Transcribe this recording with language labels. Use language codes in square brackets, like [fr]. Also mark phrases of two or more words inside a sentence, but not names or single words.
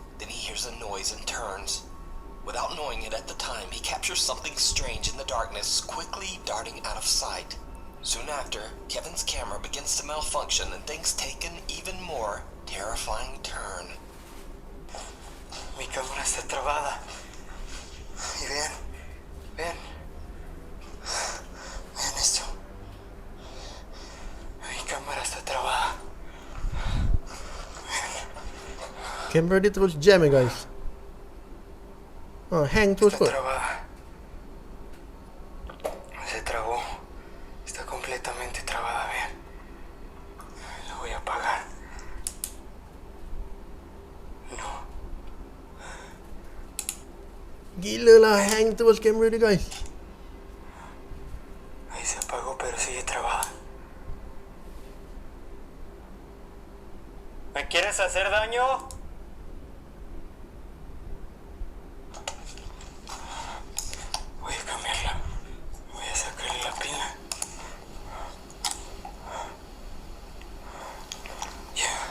[en] Then he hears a noise and turns. Without knowing it at the time, he captures something strange in the darkness, quickly darting out of sight. Soon after, Kevin's camera begins to malfunction and things take an even more terrifying turn. [es] Mi cámara está trabada. Y vean, vean. Vean esto. Mi cámara está trabada. [ms] Kamera dia terus jam guys. Hang terus [es] Está [ms] kot. [es] trabada. Se trabó. Está completamente trabada, vean. La voy a apagar. No. [ms] Gila lah hang terus kamera dia guys. [es] Ahí se apagó, pero sigue trabada. ¿Me quieres hacer daño? Voy a cambiarla. Voy a sacarle la pila. Ya.